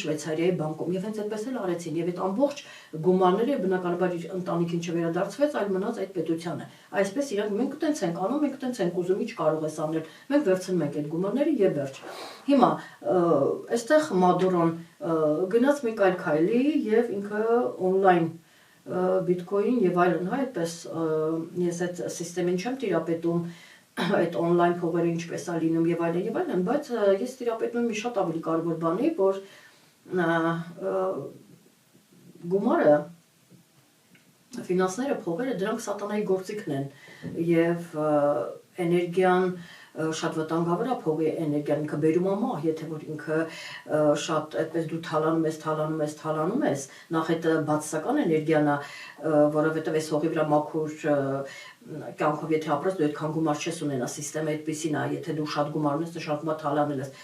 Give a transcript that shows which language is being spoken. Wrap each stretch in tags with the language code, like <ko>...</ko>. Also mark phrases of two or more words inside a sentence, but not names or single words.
<hy>Շվեյցարիայի բանկում եւ հենց այդպես էլ արեցին եւ այդ ամբողջ գումարները բնականաբար իր ընտանիքին չվերադարձվեց, այլ մնաց այդ պետությանը։ Այսպես իրանք մենք տենց ենք անում, մենք տենց ենք ուզում, ինչ կարող ես անել։ Մենք վերցնում ենք այդ գումարները եւ վերջ։ Հիմա այստեղ Մադուրոն գնաց մի այլ քայլի եւ ինքը on-line Bitcoin եւ այլն, հա, այդպես ես այդ համակարգին չեմ տիրապետում, այդ on-line փողերը ինչպես է լինում եւ այլն, բայց ես տիրապետում եմ մի շատ ավելի կարևոր բանի, որ գումարը, ֆինանսները, փողերը դրանք սատանայի գործիքն են եւ էներգիան շատ վտանգավոր է փողի էներգիան, ինքը բերում է մահ, եթե որ ինքը շատ այդպես դու թալանում ես, նախ այդ բացասական էներգիան է, որովհետև այս հողի վրա մաքուր կյանքով եթե ապրես, դու այդքան գումար չես ունենա, սիստեմը այդպեսին է, եթե դու շատ գումար ունես, նշանակում է թալանել ես,</hy>